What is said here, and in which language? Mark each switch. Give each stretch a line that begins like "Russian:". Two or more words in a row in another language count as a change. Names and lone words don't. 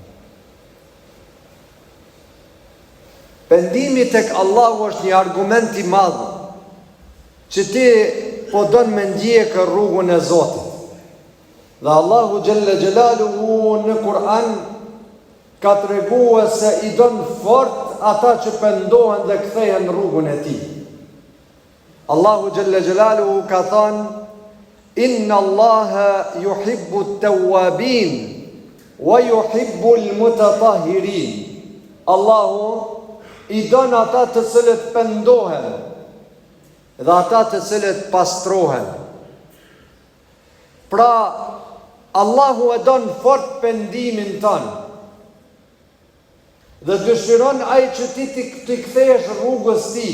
Albanian: Pendimi tek Allahu është një argument i madh që ti po don me ndjekë rrugën e Zotit. Dhe
Arabic: الله جل جلاله
Albanian: në Kur'an ka treguar se i don fort ata që pendohen dhe kthehen rrugën e tij.
Arabic: الله جل جلاله
Albanian: ka thënë:
Arabic: إن الله يحب التوابين ويحب المتطهرين.
Albanian: Allahu i don ata të cilët pendohen dhe ata të cilët pastrohen. Pra, Allahu e don fort pendimin tonë. Dhe dëshiron ai që ti të kthehesh rrugës tij.